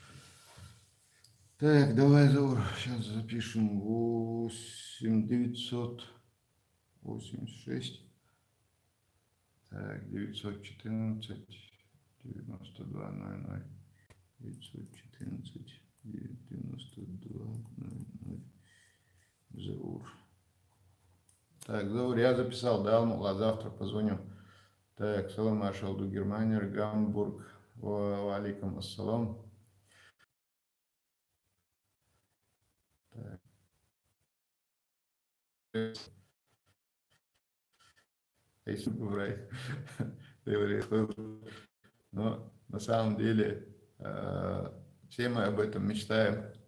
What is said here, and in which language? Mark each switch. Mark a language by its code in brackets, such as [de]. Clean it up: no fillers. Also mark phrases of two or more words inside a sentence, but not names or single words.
[ru] Так, давай, Заур, сейчас запишем 8986, так, 914, 9200, 914, 9200, Заур. Так, Заур, я записал, да, а завтра позвоню. Так, [ce] салам маршал ду Германия, Гамбург, [ar] وعليكم السلام. [ru] Так. Если брать, но на самом деле все мы об этом мечтаем.